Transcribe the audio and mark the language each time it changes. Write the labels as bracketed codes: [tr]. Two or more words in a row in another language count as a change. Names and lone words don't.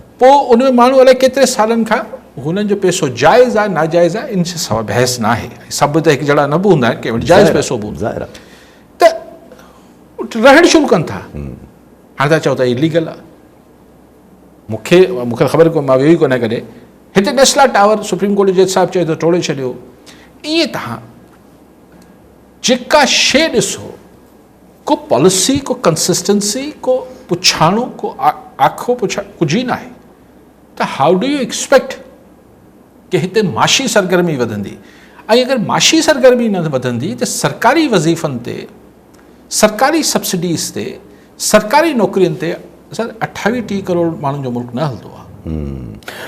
[sd] पोइ उन में माण्हू अलाए केतिरे सालनि खां हुननि जो पैसो जाइज़ आहे नाजाइज़ आहे, इन सां बहस न आहे, सभु त हिकु जहिड़ा न बि हूंदा आहिनि, कंहिं वटि जाइज़ पैसो बि हूंदो आहे, त रहणु शुरू कनि था, हाणे तव्हां चओ त इलीगल आहे, मूंखे ख़बर कोन्हे, मां वेही कोन्हे कॾहिं, हिते टेस्ला टावर सुप्रीम कोर्ट जो जज साहिबु चयो त टोड़े छॾियो, ईअं तव्हां जेका शइ ॾिसो को पॉलिसी, को कंसिस्टेंसी, को पुछाणो, को आखो पुछाणो कुझु ई न आहे, त [en] how do you expect [sd] कि हिते माशी सरगर्मी वधंदी, ऐं अगरि माशी सरगर्मी न वधंदी त सरकारी वज़ीफ़नि ते, सरकारी सब्सिडीज़ ते, सरकारी नौकरियुनि ते 28-30 करोड़ माण्हुनि जो मुल्क न हलंदो आहे।